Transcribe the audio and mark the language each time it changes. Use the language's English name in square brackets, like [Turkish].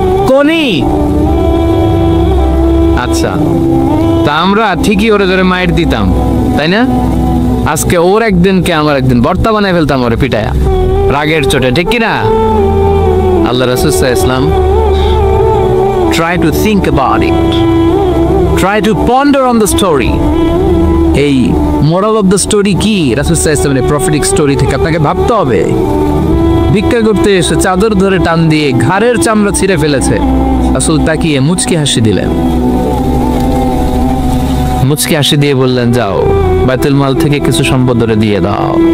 [Bangla] কোনি বাচ্চা, তা আমরা ঠিকই ওরে ধরে মাইর দিতাম, তাই না? আজকে ওর একদিনকে আমার একদিন বর্তা বানায় ফেলতাম ওরে পিটায়া, রাগের চোটে, ঠিক কিনা? [Arabic] আল্লাহ রাসূল সাল্লাল্লাহু আলাইহি ওয়াসাল্লাম [English] try to think about it, try to ponder on the story. [Bangla] এই [English] moral of the story [Bangla] কি? রাসূল সাল্লাল্লাহু আলাইহি ওয়াসাল্লামের [English] prophetic story [Bangla] থেকে আপনাকে ভাবতে হবে। ভিক্ষা করতে এসে চাদর ধরে টান দিয়ে ঘাড়ের চামড়া ছিঁড়ে ফেলেছে, রাসূল তাকিয়ে মুচকি হাসি দিলেন, মুচকি হাসি দিয়ে বললেন, যাও বাইতুল মাল থেকে কিছু সম্পদ ধরে দিয়ে দাও।